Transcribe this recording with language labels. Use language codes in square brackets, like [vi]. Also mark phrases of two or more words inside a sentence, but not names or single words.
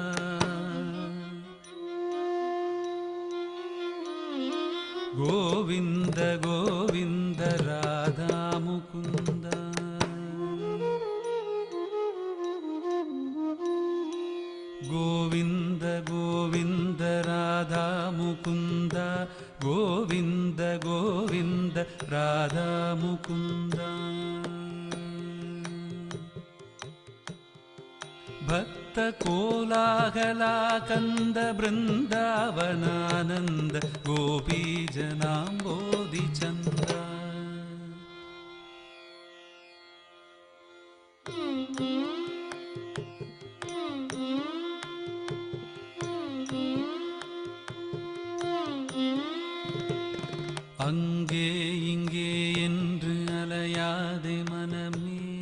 [sa] கோவிந்த கோவிந்த ராதா முகுந்த, கோவிந்த கோவிந்த ராதா முகுந்த, கோவிந்த கோவிந்த ராதா முகுந்த. ಭಕ್ತ ಕೋಲಾಹಲ ಕಂದ ಬೃಂದಾವನಾನಂದ ಗೋಪೀ ಜನಾಂಬೋಧಿ ಚಂದ. [ta] அங்கே இங்கே என்று அலையாதே மனமே,